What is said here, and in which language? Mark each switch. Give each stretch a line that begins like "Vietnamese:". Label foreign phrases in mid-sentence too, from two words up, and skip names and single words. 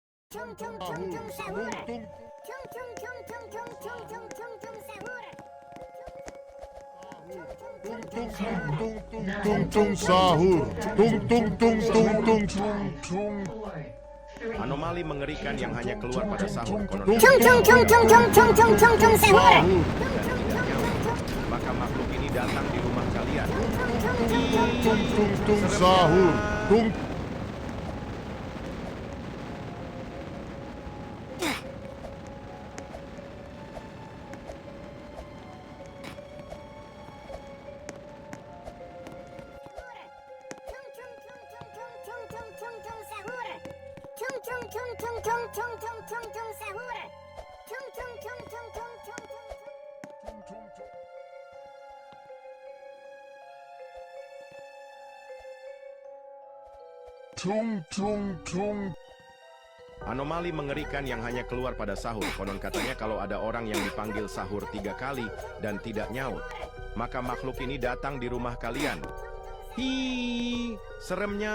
Indonesian: Tung tung tung tung sahur. Tung tung tung tung tung tung tung tung tung sahur. Tung tung tung sahur. Tung tung tung tung tung. Anomali mengerikan yang hanya keluar pada sahur. Konon Tung tung tung tung tung tung tung tung tung sahur. dan tidak nyawa. Maka makhluk ini datang di rumah kalian. Tung sahur. Tung Tung tung tung tung sahur. Tung tung tung tung tung tung tung tung tung sahur. Tung tung tung tung tung tung tung. tung. Anomali mengerikan yang hanya keluar pada sahur. Konon katanya kalau ada orang yang dipanggil sahur 3 kali dan tidak nyaut, maka makhluk ini datang di rumah kalian. Hi, seremnya.